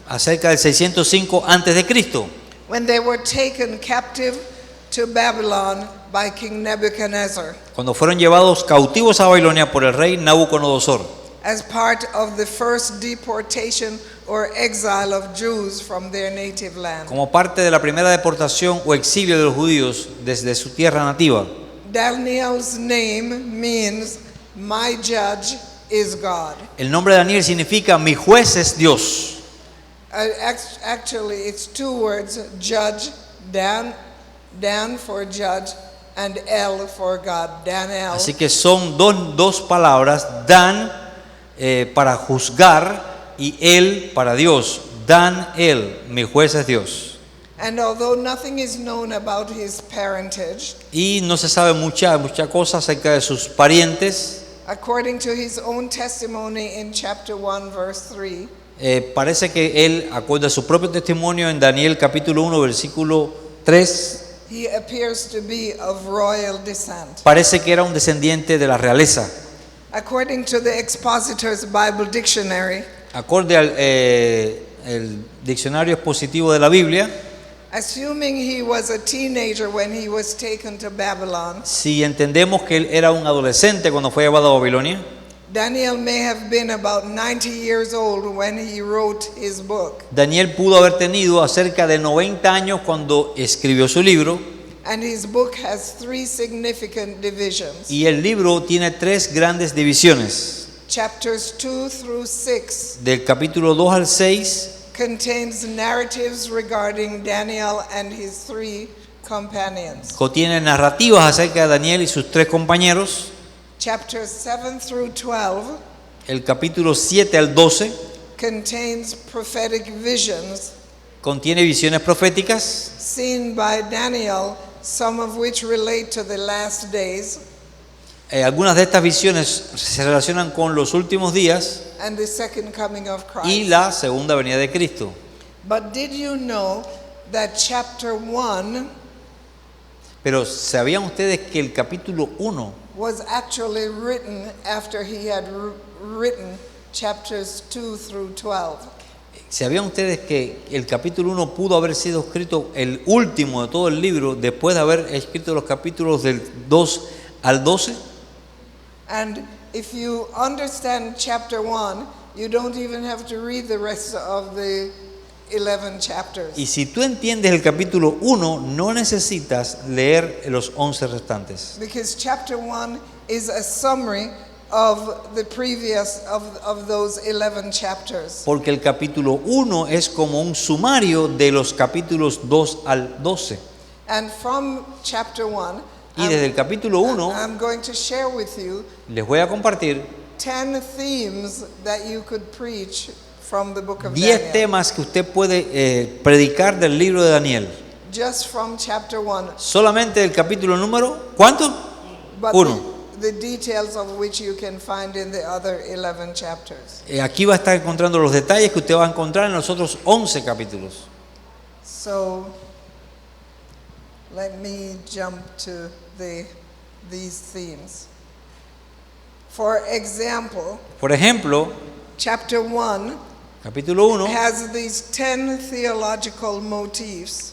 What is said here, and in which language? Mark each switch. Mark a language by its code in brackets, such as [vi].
[es] acerca del 605 antes de Cristo, [en] when they were taken captive to Babylon by King Nebuchadnezzar, [es] cuando fueron llevados cautivos a Babilonia por el rey Nabucodonosor, [en] as part of the first deportation or exile of Jews from their native land. [es] como parte de la primera deportación o exilio de los judíos desde su tierra nativa. [en] Daniel's name means my judge is God. [es] El nombre de Daniel significa mi juez es Dios. [en] Actually, it's two words: judge, Dan for judge, and El for God. Daniel. [es] Así que son dos palabras, Dan para juzgar y El para Dios. Dan El, mi juez es Dios. [en] And although nothing is known about his parentage, [es] Y no se sabe mucha cosa acerca de sus parientes. [en] according to his own testimony in chapter 1 verse 3, [es] Parece que él, acorde a su propio testimonio en Daniel capítulo 1 versículo 3, [en] he appears to be of royal descent. [es] parece que era un descendiente de la realeza. [en] According to the Expositor's Bible Dictionary, [es] Acorde al el diccionario expositivo de la Biblia, [en] assuming he was a teenager when he was taken to Babylon, [es] si entendemos que él era un adolescente cuando fue llevado a Babilonia, [en] Daniel may have been about 90 years old when he wrote his book. [es] Daniel pudo haber tenido cerca de 90 años cuando escribió su libro, [en] And his book has three significant divisions. [es] y el libro tiene 3 grandes divisiones. [en] Chapters 2 through 6 [es] Del capítulo 2 al 6 [en] contains narratives regarding Daniel and his 3 companions. [es] contiene narrativas acerca de Daniel y sus 3 compañeros. [en] Chapters 7 through 12 [es] El capítulo 7 al 12 [en] contains prophetic visions [es] contiene visiones proféticas [en] seen by Daniel, some of which relate to the last days [es] algunas de estas visiones se relacionan con los últimos días [en] and the second coming of [es] y [en] Christ. [es] la segunda venida de Cristo. [en] But did you know that chapter 1 [es] Pero ¿sabían ustedes que el capítulo 1 [en] was actually written after he had written chapters 2 through 12? [es] ¿Sabían ustedes que el capítulo 1 pudo haber sido escrito el último de todo el libro después de haber escrito los capítulos del 2 al 12? [en] And if you understand chapter 1, you don't even have to read the rest of the 11 chapters. [es] Y si tú entiendes el capítulo 1, no necesitas leer los 11 restantes. [en] Because chapter 1 is a summary of the previous of those 11 chapters. [es] Porque el capítulo 1 es como un sumario de los capítulos 2 al 12. [en] And from chapter 1, [es] Y desde el capítulo 1 [en] I'm going to share with you [es] les voy a compartir [en] 10 themes that you could preach from the book of [es] 10 [en] Daniel. [es] temas que usted puede predicar del libro de Daniel. [en] Just from chapter 1. [es] Solamente el capítulo número, ¿cuánto? [en] But [es] 1. [en] the details of which you can find in the other 11 chapters. [es] Aquí va a estar encontrando los detalles que usted va a encontrar en los otros 11 capítulos. [en] So let me jump to these themes. For example, [es] Por ejemplo, [en] chapter 1 [es] capítulo 1 [en] has these 10 theological motifs